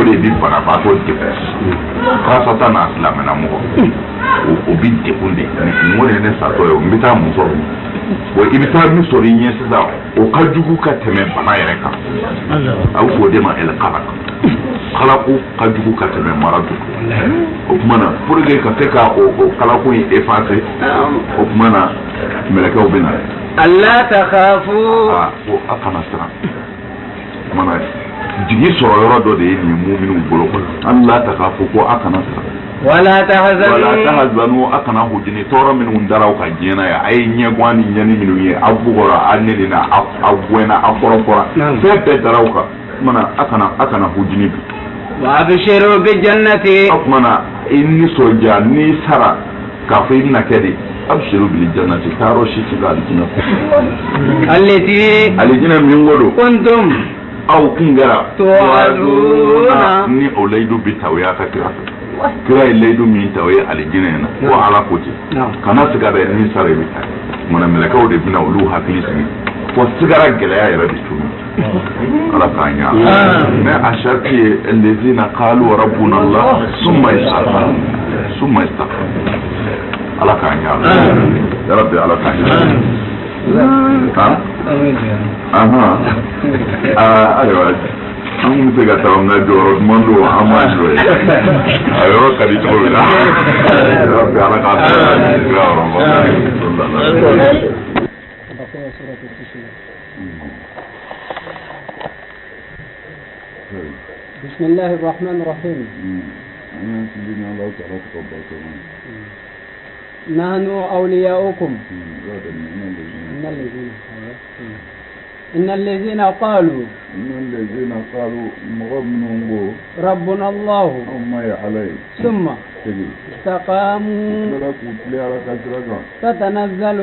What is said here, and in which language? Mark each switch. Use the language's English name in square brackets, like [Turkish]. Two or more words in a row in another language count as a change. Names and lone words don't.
[Bambara] de bi banabaatɔ degun karasata n'a silamɛna mɔgɔ o bi degun de nin kɔni ye ne satɔ ye n bɛ taa musɔrɔ wa i bɛ taa min sɔrɔ i ɲɛ sisan o ka jugu ka tɛmɛ bana yɛrɛ kan a bɛ fɔ o de ma kalako ka jugu ka tɛmɛ maradu o tuma na [French] pour que [Bambara] ka se ka o kalako in effacer o tuma na mɛlɛkɛw bɛ na [Arabic] ألا تخافوا [Bambara] ko a kana siran o tuma na jigi sɔrɔ yɔrɔ dɔ de ye nin mu'minu bolo [Arabic] ألا تخافوا [Bambara] ko a kana siran [Arabic] ولا تحزنوا [Bambara] a kana hujini tɔɔrɔ minnu daraw ka diɲɛ na ye a ye ɲɛguwan ni ɲɛni minnu ye a bugɔra a nenina a bɔnna a kɔrɔfɔra fɛn bɛɛ daraw kan o tuma na a kana hujini bi [Arabic] وأبشروا بالجنة [Bambara] o tuma na i nisɔndiya n'i sara k'a fɔ i bɛna kɛ de [Arabic] أبشروا بالجنة [Bambara] taarɔ si tɛ ka alijinɛ min ko don [Arabic] كنتم [Bambara] aw kun kɛra [Arabic] توعدون [Bambara] ni o layidu bi ta o y'a ka kira fɛ kira ye layidu min ta o ye alijinɛ na ko ala ko ten kana siga dɛ ni sara i bɛ taa mana mɛlɛkɛw de bɛna olu hakili sigi fo sigara gɛlɛya yɛrɛ de tunu ala k'an ɲa mais a sharti ye [Arabic] الذين قالوا ربنا الله ثم استقاموا [Bambara] ala k'an ɲa [Arabic] يا رب [Bambara] ala k'an ɲa ayiwa an kun bɛ se ka taa n ka jɔyɔrɔ duman don an m'a jɔ ye a yɔrɔ ka di cogo min na [Arabic] يا رب [Bambara] ala k'an sira yɔrɔ [Arabic] بسم الله الرحمن الرحيم نحن أولياؤكم إن الذين قالوا ربنا الله ثم استقاموا تتنزل